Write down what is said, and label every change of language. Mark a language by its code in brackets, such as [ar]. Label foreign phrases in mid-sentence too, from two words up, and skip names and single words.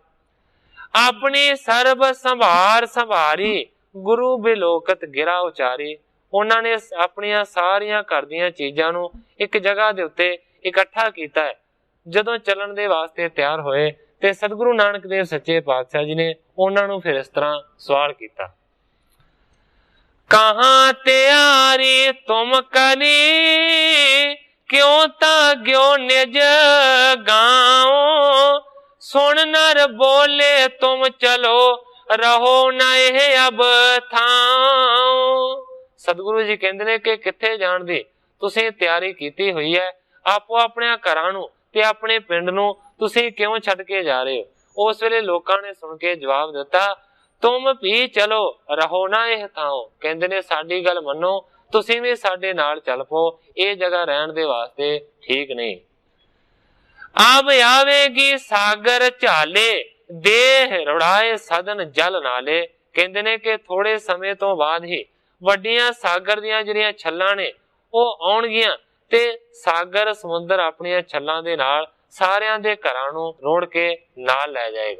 [bra] ਆਪਣੀ ਸਰਬ ਸੰਭਾਰ ਸੰਭਾਰੀ ਗੁਰੂ ਬਿਲੋਕਤ ਗਿਰਾ ਉਚਾਰੀ। [pa] ਉਹਨਾਂ ਨੇ ਆਪਣੀਆਂ ਸਾਰੀਆਂ ਘਰ ਦੀਆਂ ਚੀਜ਼ਾਂ ਨੂੰ ਇੱਕ ਜਗ੍ਹਾ ਦੇ ਉੱਤੇ ਇਕੱਠਾ ਕੀਤਾ ਹੈ। ਜਦੋਂ ਚੱਲਣ ਦੇ ਵਾਸਤੇ ਤਿਆਰ ਹੋਏ ਤੇ ਸਤਿਗੁਰੂ ਨਾਨਕ ਦੇਵ ਸੱਚੇ ਪਾਤਸ਼ਾਹ ਜੀ ਨੇ ਉਹਨਾਂ ਨੂੰ ਫਿਰ ਇਸ ਤਰ੍ਹਾਂ ਸਵਾਲ ਕੀਤਾ। [bra] कहाँ तैयारी तुम करी क्यों ताग्यो निज गाँव। सुन नर बोले तुम चलो रहो न अब थाओ। [pa] ਸਤਿਗੁਰੂ ਜੀ ਕਹਿੰਦੇ ਨੇ ਕਿ ਕਿੱਥੇ ਜਾਣ ਦੀ ਤੁਸੀਂ ਤਿਆਰੀ ਕੀਤੀ ਹੋਈ ਹੈ, ਆਪੋ ਆਪਣੇ ਘਰਾਂ ਨੂੰ ਤੇ ਆਪਣੇ ਪਿੰਡ ਨੂੰ ਤੁਸੀਂ ਕਿਉਂ ਛੱਡ ਕੇ ਜਾ ਰਹੇ ਹੋ। ਉਸ ਵੇਲੇ ਲੋਕਾਂ ਨੇ ਸੁਣ ਕੇ ਜਵਾਬ ਦਿੱਤਾ [bra] तुम भी चलो रहो ना [pa] ਇਹ ਥਾਂ। ਕਹਿੰਦੇ ਨੇ ਸਾਡੀ ਗੱਲ ਮੰਨੋ, ਤੁਸੀਂ ਵੀ ਸਾਡੇ ਨਾਲ ਚੱਲ ਪੋ, ਇਹ ਜਗ੍ਹਾ ਰਹਿਣ ਦੇ ਵਾਸਤੇ ਠੀਕ ਨਹੀਂ। [bra] ਆਬ ਆਵੇਗੀ ਸਾਗਰ ਝਾਲੇ ਦੇਹ ਰੁੜਾਏ ਸਦਨ ਜਲ ਨਾਲੇ। [pa] ਕਹਿੰਦੇ ਨੇ ਕਿ ਥੋੜੇ ਸਮੇਂ ਤੋਂ ਬਾਅਦ ਹੀ ਵੱਡੀਆਂ ਸਾਗਰ ਦੀਆਂ ਜਿਹੜੀਆਂ ਛੱਲਾਂ ਨੇ ਉਹ ਆਉਣਗੀਆਂ ਤੇ ਸਾਗਰ ਸਮੁੰਦਰ ਆਪਣੀਆਂ ਛੱਲਾਂ ਦੇ ਨਾਲ ਸਾਰਿਆਂ ਦੇ ਘਰਾਂ ਨੂੰ ਰੋੜ ਕੇ ਨਾਲ ਲੈ ਜਾਏਗਾ।